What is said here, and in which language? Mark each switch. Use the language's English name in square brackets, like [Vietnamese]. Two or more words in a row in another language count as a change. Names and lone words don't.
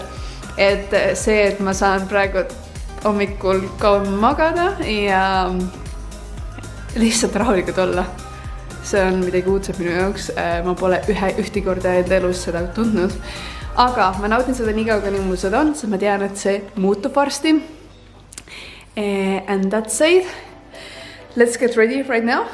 [Estonian] Et see, et ma saan praegu hommikul kauem magada ja lihtsalt rahulikult olla. See on midagi uudset minu jaoks, ma pole ühti korda enda elus seda tundnud. Aga ma nautin seda nii kaua, nii mul seda on, sest ma tean, et see muutub varsti. [English] And that's it. Let's get ready right now.